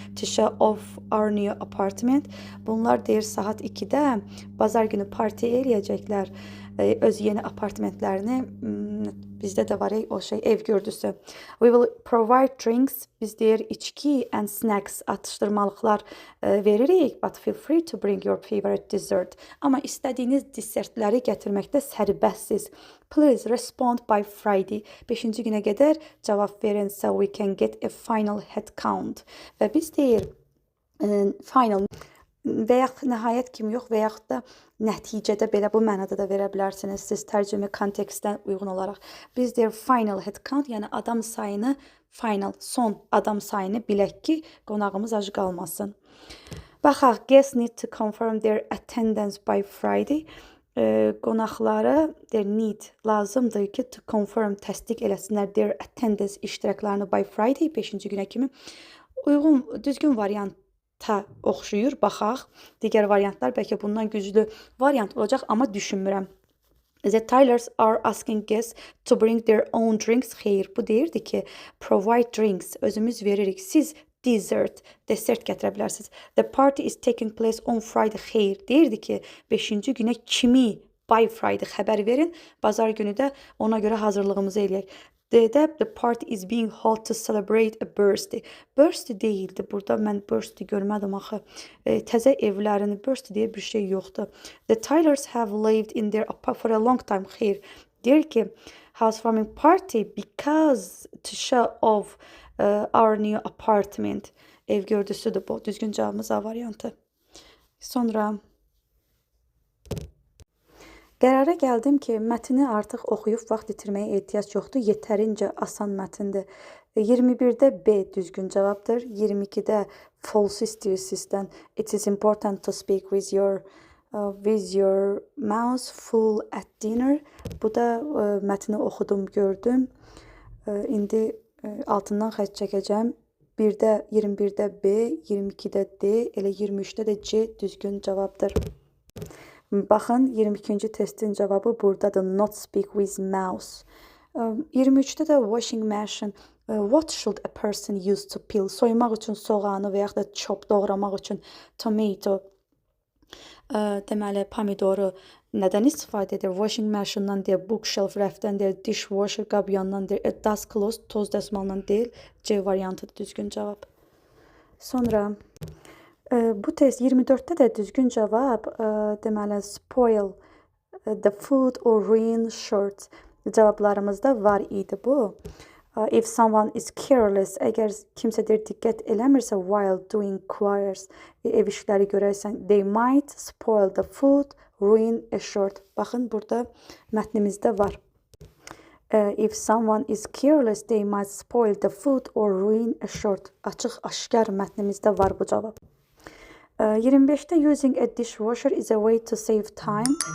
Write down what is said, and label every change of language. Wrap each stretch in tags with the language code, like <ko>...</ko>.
<en>to show off our new apartment.</en> <az>Bunlar deyir saat 2-də bazar günü parti eləyəcəklər öz yeni apartmentlərini. Bizdə də var o şey, ev gördüsü.</az> <en>We will provide drinks.</en> <az>Biz deyir içki</az> <en>and snacks,</en> <az>atışdırmalıqlar veririk.</az> <en>But feel free to bring your favorite dessert.</en> <az>Amma istədiyiniz desertləri gətirməkdə sərbəstsiz.</az> <en>Please respond by Friday.</en> <az>5-ci günə qədər cavab verin</az> <en>so we can get a final head count.</en> <az>Və biz deyir final və yaxud nəhayət kimi yox və yaxud da nəticədə belə bu mənada da verə bilərsiniz siz tərcümə kontekstdən uyğun olaraq. Biz deyir</az> <en>final head count,</en> <az>yəni adam sayını, final, son adam sayını bilək ki, qonağımız ac qalmasın. Baxaq,</az> <en>guests need to confirm their attendance by Friday.</en> <az>Qonaqları</az> <en>their need,</en> <az>lazımdır ki</az> <en>to confirm,</en> <az>təsdiq eləsinlər</az> <en>their attendance</en> <az>iştiraklarını</az> <en>by Friday,</en> <az>5-ci günə kimi. Uyğun, düzgün variant oxşuyur, baxaq. Digər variantlar bəlkə bundan güclü variant olacaq, amma düşünmürəm.</az> <en>The Tylers are asking guests to bring their own drinks.</en> <az>Xeyr, bu deyirdi ki,</az> <en>provide drinks,</en> <az>özümüz veririk. Siz desert gətirə bilərsiniz.</az> <en>The party is taking place on Friday.</en> <az>Xeyr, deyirdi ki, 5-ci günə kimi</az> <en>by Friday</en> <az>xəbər verin. Bazar günü də ona görə hazırlığımızı eləyək.</az> <en>The party is being held to celebrate a birthday.</en> <az>Birthday deyildi. Burada mən birthday görmədim axı. Təzə evlərini birthday deyə bir şey yoxdur.</az> <en>The Tylers have lived in their apartment for a long time.</en> <az>Xeyr. Deyir ki,</az> <en>housewarming party because to show off our new apartment.</en> <az>Ev gördüsüdür bu. Düzgün cavabımız A variantı. Sonra qərara gəldim ki, mətni artıq oxuyub vaxt itirməyə ehtiyac yoxdur. Yetərincə asan mətindir. 21-də B düzgün cavabdır. 22-də false istəyir sizdən.</az> <en>It is important to speak with your mouth full at dinner.</en> <az>Bu da mətni oxudum, gördüm. İndi altından xətt çəkəcəm. 1-də 21-də B, 22-də D, elə 23-də də C düzgün cavabdır. Baxın, 22-ci testin cavabı buradadır.</az> <en>Not speak with mouse.</en> <az>23-də də</az> <en>washing machine. What should a person use to peel?</en> <az>Soymaq üçün soğanı və yaxud da chop doğramaq üçün tomato. Deməli, pomidoru nədən istifadə edir? Washing machine-dan deyil, bookshelf rəfdən deyil, dishwasher qabyandan deyil, dust cloth toz dəsmalından deyil. C variantıdır düzgün cavab. Sonra bu test 24-də də düzgün cavab deməli</az> <en>spoil the food or ruin shirt</en> <az>cavablarımızda var idi bu.</az> <en>If someone is careless,</en> <az>əgər kimsə diqqət eləmirsə</az> <en>while doing chores,</en> <az>ev işləri görərsən,</az> <en>they might spoil the food, ruin a shirt.</en> <az>Baxın, burada mətnimizdə var.</az> <en>If someone is careless, they might spoil the food or ruin a shirt.</en> <az>Açıq, aşkar mətnimizdə var bu cavab. 25-də</az> <en>using a dishwasher is a way to save time.</en>